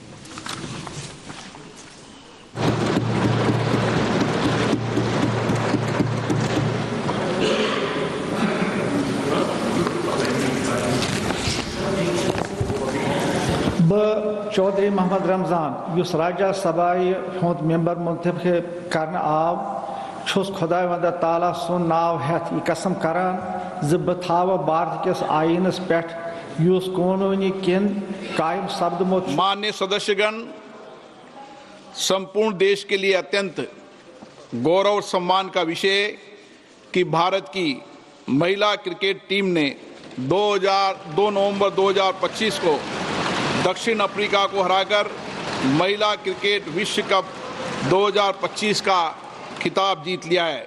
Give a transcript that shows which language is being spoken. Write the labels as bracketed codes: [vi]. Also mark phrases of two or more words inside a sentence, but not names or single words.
[ks] चौधरी मोहम्मद रमजान युस राज्यसभा हुंद मेंबर मुंतखब करने आव छुस खुदा वंद ताला सुन नाव हेथ यह कसम करान ज बह थाव भारत किस आईनस पे युस कानूनी किन कायम सपदमुत। [hi] मान्य सदस्यगण, संपूर्ण देश के लिए अत्यंत गौरव और सम्मान का विषय कि भारत की महिला क्रिकेट टीम ने 2 नवंबर 2025 को दक्षिण अफ्रीका को हराकर महिला क्रिकेट विश्व कप 2025 का खिताब जीत लिया है।